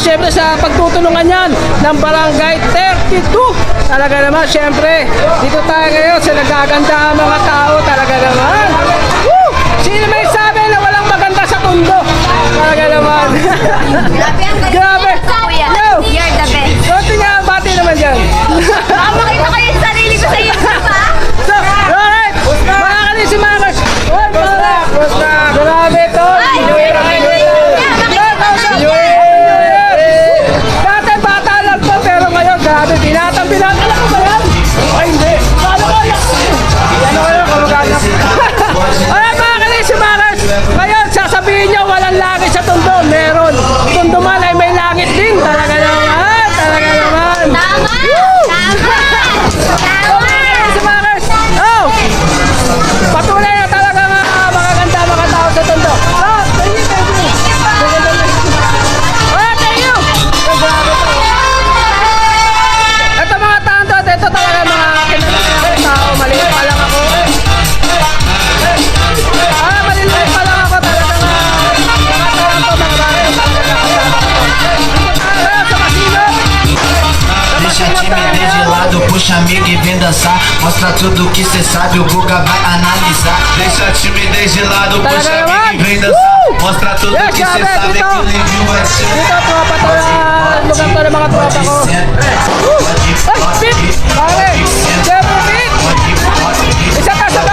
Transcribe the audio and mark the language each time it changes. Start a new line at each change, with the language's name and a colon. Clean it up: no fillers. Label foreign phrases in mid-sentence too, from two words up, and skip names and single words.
Filipino: Siyempre sa pagtutulungan yan ng Barangay 32. Talaga naman siyempre dito tayo ngayon sa nagaganda ang mga tao. Talaga naman. Woo! Sino may sabi na walang maganda sa Tondo? Talaga naman. Grabe. Yo!
English: You're the best.
Filipino: Konti nga, bati naman dyan. Makita ko yung sarili ko sa YouTube, ha? So, alright. Mga kanisimakers. Grabe to. Dati bata lang to, pero ngayon, grabe. Binatang. Alam ko ba yan? Ay, hindi. Paano ko yan? Ano kayo, kamag-anak? Alright, mga kanisimakers. Ngayon, sasabihin nyo, walang langit sa Tondo. Meron. Tondo man ay may langit din. Talaga naman. Talaga naman. Tama! Woo! Tama! So, mga kanisimakers. Oh! Patuloy na talaga magaganda mga tao sa Tondo.
English: Oh, thank you, thank you. Oh, thank you.
Filipino: Ito mga tao, ito talaga mga kinakasama tao. Maliit pa lang ako. Maliit pa lang ako talaga mga tao to, mga bagay. Sa kasino.
Portuguese: Deixa time gelado, puxa amigo e vem dançar. Mostra tudo que cê sabe, o Guga vai analisar. Deixa time gelado, puxa amigo e vem dançar. Mostra tudo
Filipino: Yes,
Portuguese: que cê
Filipino: grabe,
Portuguese: sabe,
Filipino: dito.
Portuguese: que o review é seu.
Filipino: Dito, tropa to na lugar to ng mga tropa ko. Ay, Pete! Pare! Siyempre, Pete! Isa ka sa